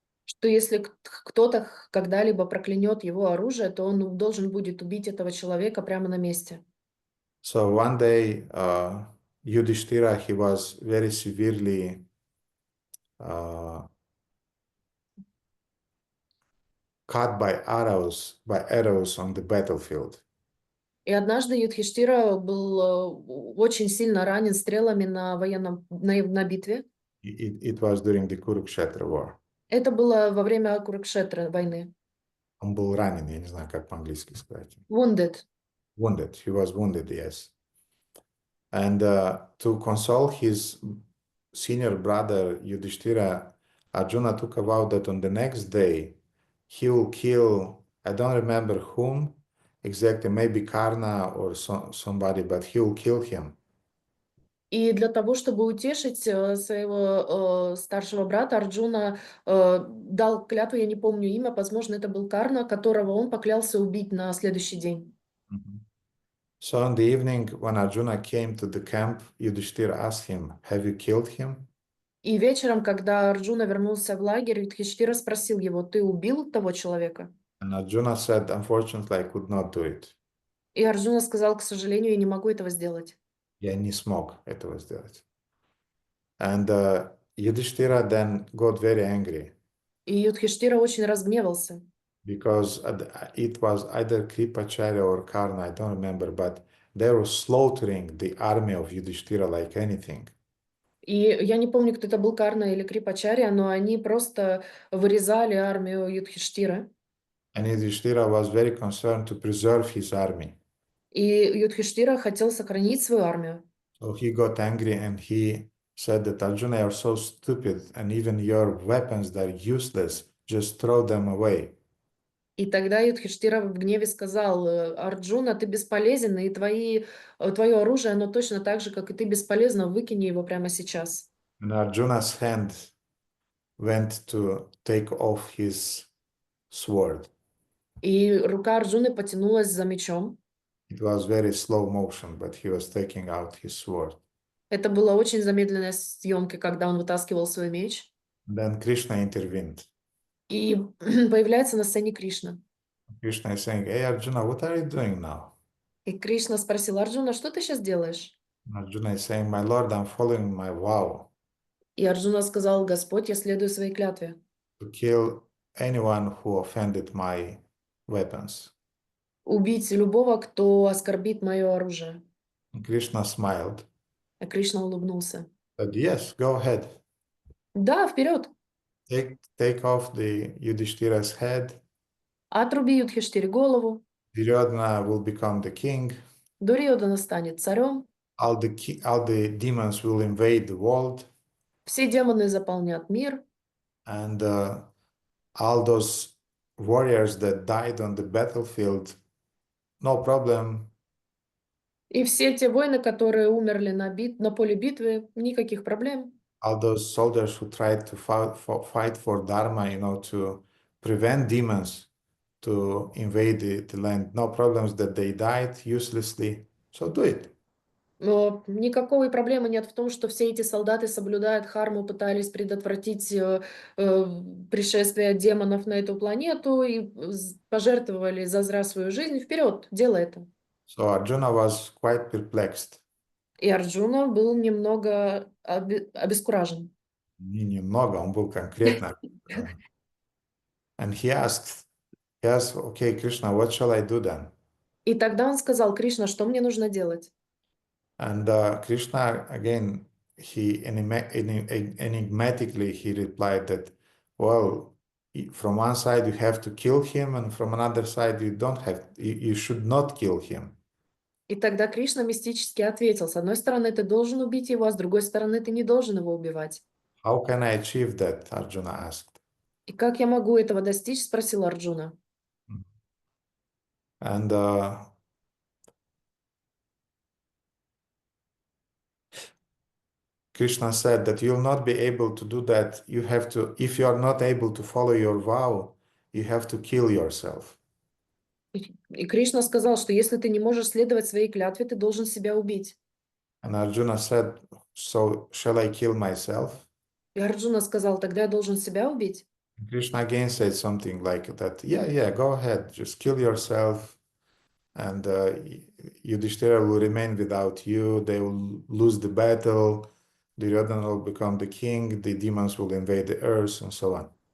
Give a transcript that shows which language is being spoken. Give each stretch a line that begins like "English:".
Russian: что если кто-то когда-либо проклянет его оружие, то он должен будет убить этого человека прямо на месте.
English: So one day, Yudhishthira, he was very severely cut by arrows on the battlefield.
Russian: И однажды Юдхиштира был очень сильно ранен стрелами на битве.
English: It was during the Kurukshetra war.
Russian: Это было во время Курукшетры войны. Он был ранен, я не знаю, как по-английски сказать.
English: Wounded. Wounded. He was wounded, yes. And to console his senior brother Yudhishthira, Arjuna took a vow that on the next day he will kill, I don't remember whom exactly, maybe Karna or somebody, but he will kill him.
Russian: И для того, чтобы утешить своего старшего брата, Арджуна дал клятву, я не помню имя, возможно, это был Карна, которого он поклялся убить на следующий день.
English: So in the evening, when Arjuna came to the camp, Yudhishthira asked him, "Have you killed him?"
Russian: И вечером, когда Арджуна вернулся в лагерь, Юдхиштира спросил его: ты убил того человека?
English: And Arjuna said, "Unfortunately, I could not do it."
Russian: И Арджуна сказал: к сожалению, я не могу этого сделать. Я не смог этого сделать.
English: And Yudhishthira then got very angry.
Russian: И Юдхиштира очень разгневался.
English: Because it was either Kripacharya or Karna, I don't remember, but they were slaughtering the army of Yudhishthira like anything.
Russian: И я не помню, кто это был, Карна или Крипачарья, но они просто вырезали армию Юдхиштира.
English: And Yudhishthira was very concerned to preserve his army.
Russian: И Юдхиштира хотел сохранить свою армию.
English: So he got angry and he said that Arjuna, you're so stupid, and even your weapons, they're useless, just throw them away.
Russian: И тогда Юдхиштира в гневе сказал: Арджуна, ты бесполезен, и твое оружие, оно точно так же, как и ты, бесполезно, выкини его прямо сейчас.
English: And Arjuna's hand went to take off his sword.
Russian: И рука Арджуны потянулась за мечом.
English: It was very slow motion, but he was taking out his sword.
Russian: Это было очень замедленной съемкой, когда он вытаскивал свой меч.
English: Then Krishna intervened.
Russian: И появляется на сцене Кришна.
English: Krishna is saying, "Hey Arjuna, what are you doing now?"
Russian: И Кришна спросил: Арджуна, что ты сейчас делаешь?
English: Arjuna is saying, "My Lord, I'm following my vow
Russian: И Арджуна сказал: Господь, я следую своей клятве.
English: to kill anyone who offended my weapons."
Russian: Убить любого, кто оскорбит мое оружие.
English: And Krishna smiled.
Russian: А Кришна улыбнулся.
English: Said, "Yes, go ahead."
Russian: Да, вперед!
English: Take off the Yudhishthira's head.
Russian: Отруби Юдхиштире голову.
English: Duryodhana will become the king.
Russian: Дурьёдана станет царем.
English: All the demons will invade the world.
Russian: Все демоны заполнят мир.
English: And all those warriors that died on the battlefield, no problem.
Russian: И все те воины, которые умерли на поле битвы, никаких проблем.
English: All those soldiers who tried to fight for Dharma, to prevent demons to invade the land, no problems that they died uselessly. So do it.
Russian: Но никакой проблемы нет в том, что все эти солдаты соблюдают дхарму, пытались предотвратить пришествие демонов на эту планету и пожертвовали зазря свою жизнь. Вперед, делай это.
English: So Arjuna was quite perplexed.
Russian: И Арджуна был немного обескуражен. Не немного, он был конкретно.
English: And he asked, okay, Krishna, what shall I do then?
Russian: И тогда он сказал: Кришна, что мне нужно делать?
English: And Krishna, again, he enigmatically he replied that, well, from one side you have to kill him, and from another side you don't have, you should not kill him.
Russian: И тогда Кришна мистически ответил: с одной стороны, ты должен убить его, а с другой стороны, ты не должен его убивать.
English: How can I achieve that? Arjuna asked.
Russian: И как я могу этого достичь? Спросил Арджуна.
English: And Krishna said that you'll not be able to do that. You have to, if you are not able to follow your vow, you have to kill yourself.
Russian: И Кришна сказал, что если ты не можешь следовать своей клятве, ты должен себя убить.
English: And Arjuna said, so shall I kill myself?
Russian: И Арджуна сказал: тогда я должен себя убить.
English: Krishna again said something like that. Yeah, go ahead, just kill yourself, and Yudhishthira will remain without you. They will lose the battle. Duryodhana will become the king. The demons will invade the earth, and so on.